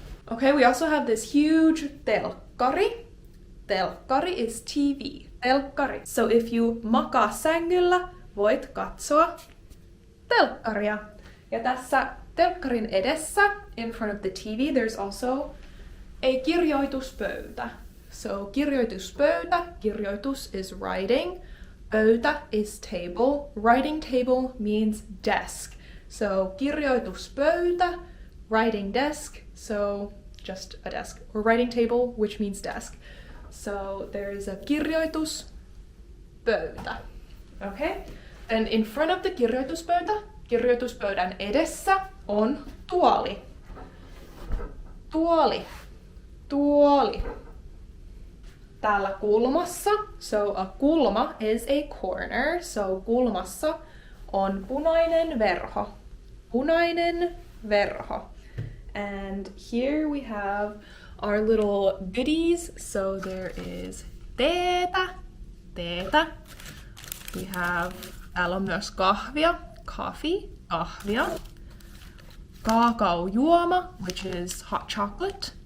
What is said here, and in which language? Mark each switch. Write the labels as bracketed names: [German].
[English] Okay, we also have this huge telkkari. Telkkari is TV. Telkkari. So if you [Finnish] makaa sängyllä, voit katsoa telkkaria. Ja tässä telkkarin edessä, [English] in front of the TV, there's also a kirjoituspöytä. So kirjoituspöytä, kirjoitus is writing, pöytä is table, writing table means desk. So kirjoituspöytä, writing desk, so just a desk, or writing table, which means desk. So there is a kirjoituspöytä. Okay? And in front of the [Finnish] kirjoituspöytä, kirjoituspöydän edessä on tuoli. Tuoli. Tuoli. Täällä kulmassa, [English] so a kulma is a corner, [Finnish] so kulmassa on punainen verho. Punainen verho. [English] And here we have our little goodies. So there is teetä. Teetä. We have, [Finnish] täällä on myös kahvia. [English] Coffee, kahvia. Kaakaojuoma, which is hot chocolate.